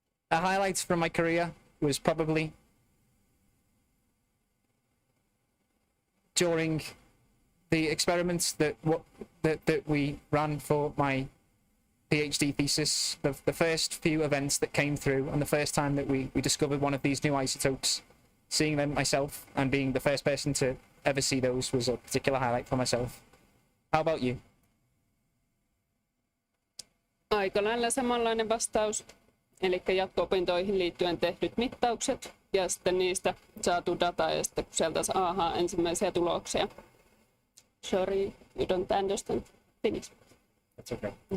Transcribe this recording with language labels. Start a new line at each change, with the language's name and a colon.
English: A highlight from my career was probably during the experiments that we ran for my PhD thesis, the first few events that came through and the first time that we discovered one of these new isotopes, seeing them myself and being the first person to ever see those was a particular highlight for myself. How about you?
Finnish: Aika lailla samanlainen vastaus, eli jatko-opintoihin liittyen tehdyt mittaukset ja sitten niistä saatu data ja sitten kun sieltä saa ensimmäisiä tuloksia.
English: Sorry, you don't understand Finnish. That's okay.